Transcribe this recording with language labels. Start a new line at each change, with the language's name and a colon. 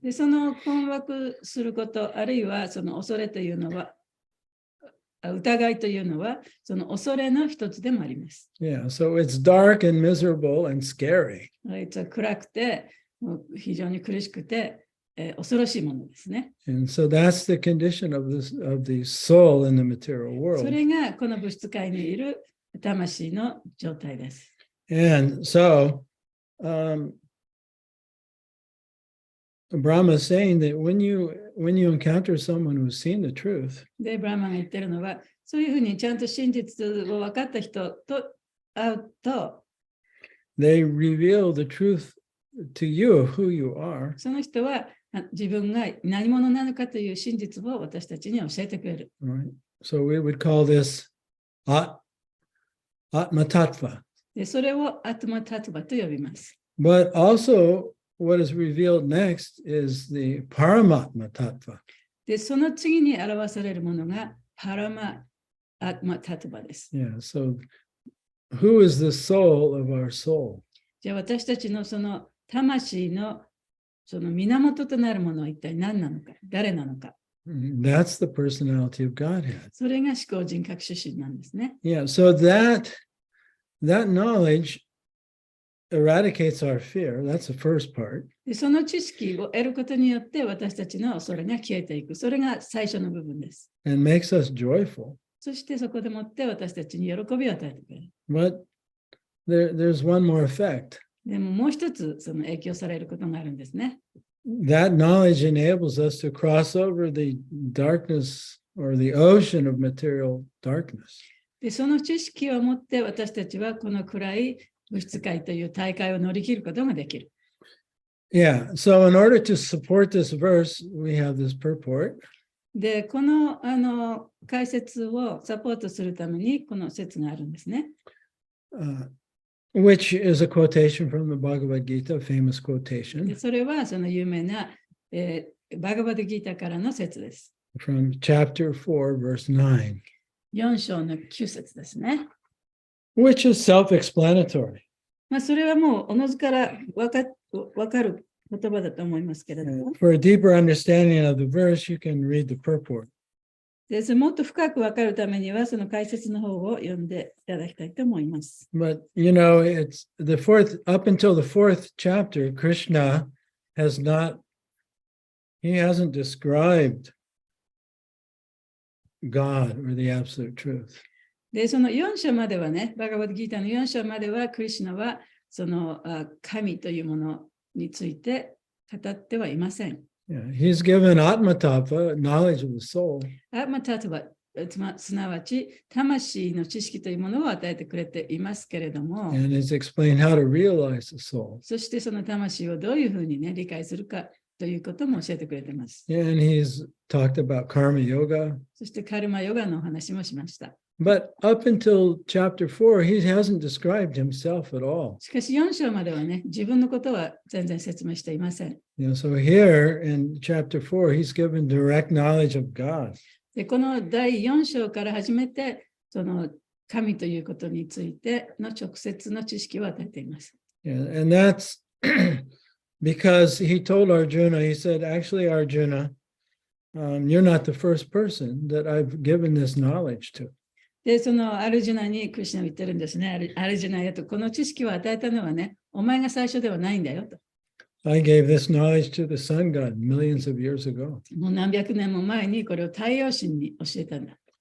Japanese: で、その困惑すること、あるいはその恐れというのは、疑いというのは、その恐れの一つでもあります。
English: Yeah, so it's dark and miserable and scary.
Japanese: 暗くて、もう非常に苦しくて、恐ろしいものですね。
English: And so that's the condition of the soul in the material
Japanese: そ
English: world.
Japanese: れがこの物質界にいる魂の状態です。
English: And so Brahma is saying that when you encounter someone who's seen the truth,
Japanese: で、ブラマンが言ってるのは、そういうふうにちゃんと真実を分かった人と会うと、
English: they reveal the truth to you of who you are.
Japanese: その人は自分が何者なのかという真実を私たちに教えてくれる。
English: Right? So we would call this Atma Tattva.
Japanese: で、それをアトマタトバと呼びます。
English: But also, what is revealed next is the Paramatma Tattva.
Japanese: で、その次に表されるものがパラマアトマタトバです。
English: Yeah, so who is the soul of our soul?
Japanese: じゃあ私たちのその魂のその源となるものは一体何なのか、誰なのか。
English: That's the personality of Godhead.
Japanese: それが思考人格主神なんですね。
English: Yeah, so that knowledge eradicates our fear. That's the first part.
Japanese: で、その知識を得ることによって私たちの恐れが消えていく。それが最初の部分です。
English: And makes us joyful.
Japanese: そしてそこでもって私たちに喜びを与えてくれる。
English: But there's one more effect.
Japanese: でももう一つその影響されることがあるんですね。
English: That knowledge enables us to cross over the darkness or the ocean of material darkness.
Japanese: で、その知識を持って私たちはこの暗い物質界という大海を乗り切ることができる。
English: Yeah, so in order to support this verse, we have this purport.
Japanese: で、この解説をサポートするためにこの説があるんですね。
English: Which is a quotation from the Bhagavad Gita, a famous
Japanese: で、
English: quotation
Japanese: それはその有名な、バガバドギータからの説です。
English: from chapter 4, verse 9,
Japanese: 4章の9節ですね。
English: which is self-explanatory.
Japanese: まあ、それはもうおのずからわかる言葉だと思いますけれども、
English: For a deeper understanding of the verse, you can read the purport.
Japanese: でもっと深くわかるためにはその解説の方を読んでいただきたいと思います。
English: But, you know, it's the fourth, up until the fourth chapter, Krishna hasn't described God or the absolute truth.
Japanese: で、その4章まではね、バガバドギータの4章までは、クリシュナはその神というものについて語ってはいません。
English: Yeah, he's given Atma Tattva, knowledge of the soul.
Japanese: アーマタトバ、すなわち魂の知識というものを与えてくれていますけれども、
English: And has explained how to realize the soul.
Japanese: そしてその魂をどういうふうにね、理解するかということも教えてくれています。
English: And he's talked about karma yoga.
Japanese: そしてカルマヨガのお話もしました。
English: But up until chapter 4, he hasn't described himself at all.
Japanese: しかし4章まではね、自分のことは全然説明していません。
English: You know, so here in chapter 4, he's given direct knowledge of God.
Japanese: で、この第4章から始めて、その神ということについての直接の知識を与えています。
English: Yeah, and that's because he told Arjuna, he said, actually, Arjuna, you're not the first person that I've given this knowledge to.
Japanese: で、そのアルジュナにクリシュナは言ってるんですね。アルジュナへと、この知識を与えたのはね、お前が最初ではないんだよと。
English: I gave this knowledge to the sun god millions of years ago.
Japanese: もう何百年も前にこれを太陽神に教えたんだ。